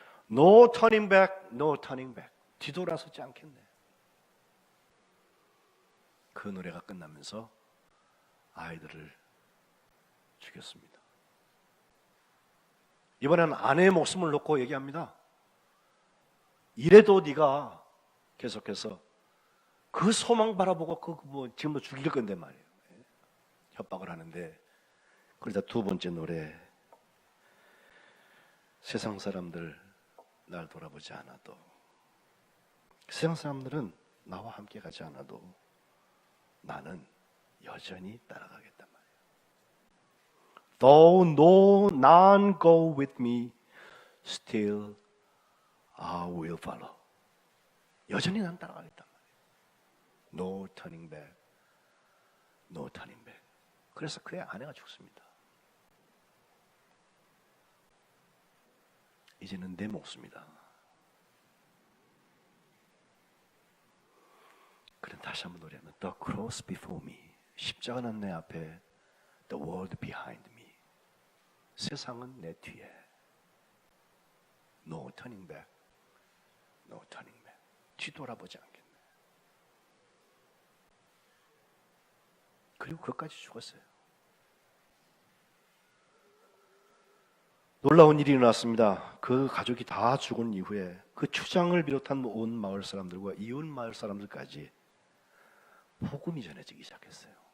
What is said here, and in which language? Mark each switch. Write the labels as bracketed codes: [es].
[en] No turning back, no turning back. [ko] 뒤돌아서지 않겠네. 그 노래가 끝나면서 아이들을 죽였습니다. 이번에는 아내의 목숨을 놓고 얘기합니다. 이래도 네가 계속해서 그 소망 바라보고 지금도 죽일 건데 말이에요. 협박을 하는데 그러다 두 번째 노래, 세상 사람들 날 돌아보지 않아도, 세상 사람들은 나와 함께 가지 않아도 나는 여전히 따라가겠단 말이에요. [en] Though no none go with me, still I will follow. [ko] 여전히 난 따라가겠단 말이에요. [en] No turning back, no turning back. [ko] 그래서 그의 아내가 죽습니다. 이제는 내 몫입니다. 그는 다시 한번 노래하면 [en] The cross before me, [ko] 십자가는 내 앞에, [en] The world behind me, [ko] 세상은 내 뒤에. [en] No turning back, no turning back. [ko] 뒤돌아보지 않겠네. 그리고 그것까지 죽었어요. 놀라운 일이 일어났습니다. 그 가족이 다 죽은 이후에 그 추장을 비롯한 온 마을 사람들과 이웃 마을 사람들까지 복음이 전해지기 시작했어요.